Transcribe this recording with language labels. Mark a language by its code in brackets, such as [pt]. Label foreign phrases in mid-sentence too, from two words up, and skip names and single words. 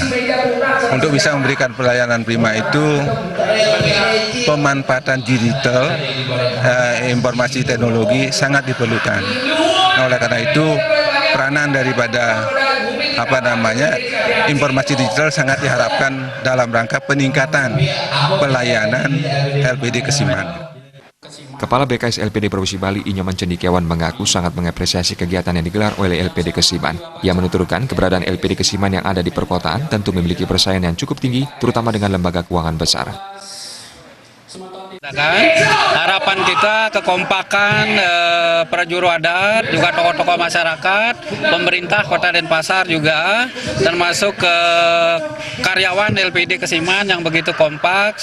[id] Untuk bisa memberikan pelayanan prima itu, pemanfaatan digital, informasi teknologi sangat diperlukan. Nah, oleh karena itu, peranan daripada informasi digital sangat diharapkan dalam rangka peningkatan pelayanan LPD Kesiman. Kepala BKS LPD Provinsi Bali Inyoman Cendikiawan mengaku sangat mengapresiasi kegiatan yang digelar oleh LPD Kesiman. Ia menuturkan keberadaan LPD Kesiman yang ada di perkotaan tentu memiliki persaingan yang cukup tinggi, terutama dengan lembaga keuangan besar. Harapan kita kekompakan prajuru adat, juga tokoh-tokoh masyarakat, pemerintah Kota Denpasar juga, termasuk karyawan LPD Kesiman yang begitu kompak.